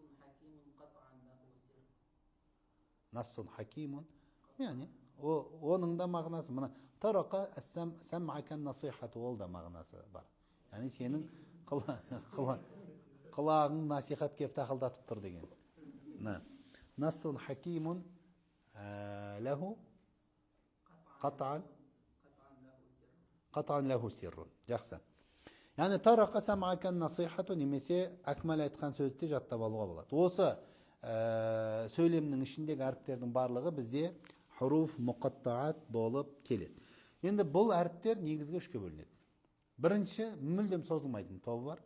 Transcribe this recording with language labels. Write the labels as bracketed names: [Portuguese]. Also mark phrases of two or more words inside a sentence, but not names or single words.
[Arabic] نص حكيم. [Kazakh] Яғни, оның да мағынасы, мына [Arabic] طرق سمعك النصيحة, [Kazakh] ол да мағынасы бар. Яғни сенің құлағың насихат кеп тақылдатып тұр деген. [Arabic] نص حكيم له قطعا له سر. Жақсы. [Kazakh] Яғни [Arabic] طرق سمعك النصيحة [Kazakh] немесе әкмәл айтқан сөзді жаттап алуға болады. Осы сөйлемнің ішіндегі әріптердің барлығы бізде [Arabic] حروف مقطعات [Kazakh] болып келеді. Енді бұл әріптер негізгі үшке бөлінеді. Бірінші, мүлдем созылмайтын тобы бар.